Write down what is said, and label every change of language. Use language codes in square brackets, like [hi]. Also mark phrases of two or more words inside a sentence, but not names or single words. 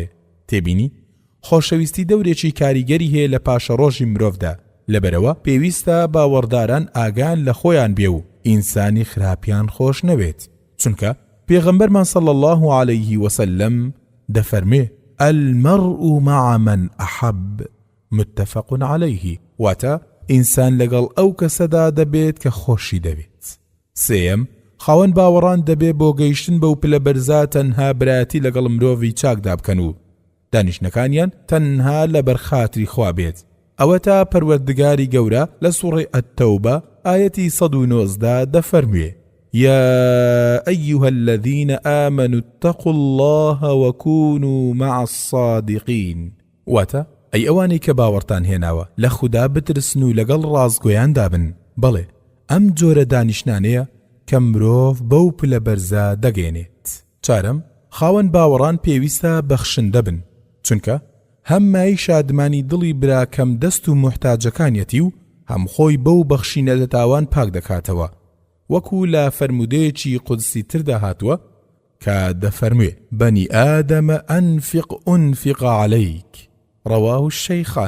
[ckb] تێبینی خۆشەویستی دەورێکی کاریگەری هەیە لە پاشە ڕۆژی مرۆڤدا، لەبەرەوە پێویستە باوەڕداران ئاگان لە خۆیان بێ و ئینسانی خراپیان خۆش نەوێت، چونکە پێغەمبەرمان [ar] صلی الله عليه وسلم [ckb] دەفەرمێ: [ar] المرء مع من أحب متفق عليه، [ckb] واتە ئینسان لەگەڵ ئەو کەسەدا دەبێت کە خۆشی دەوێت. سێم، خاوەن باوەڕان دەبێت بۆ گەیشتن بەو پلە بەرزە تەنها برایەتی لەگەڵ مرۆڤی چاکدا بکەن و دانیشتەکانیان تەنها لە بەرخاتری خوا بێت. ئەوە تا پەروەردگاری گەورە لە سوڕەی ئەت-تەوبە ئایەتی 119 دەفەرموێ: [ar] يا أيها الذين آمنوا اتقوا الله وكونوا مع الصادقين. [ckb] واتە ئەی ئەوانەی کە باوەڕتان هێناوە لە خودا بترسن و لەگەڵ ڕازگۆیان دابن. بەڵێ ئەم جۆرە دانیشتانەیە کە مرۆڤ بەو پلە بەرزە دەگەێنێت. چارەم، خاوەن باوەڕان پێویستە بەخشندە بن، چونکە هەم مای شادمانی دڵی برا کەم دەست و محتاجەکانیەتی و هەم خۆی بەو بەخشینە لە تاوان پاک دەکاتەوە، وەکو لە فەرمودەیەکی قودسی تردا هاتووە کە دەفەرموێ: [ar] بەنی ئادەمە ئەنفق ئونفق عەلەیک، ڕەواه الشەیخان.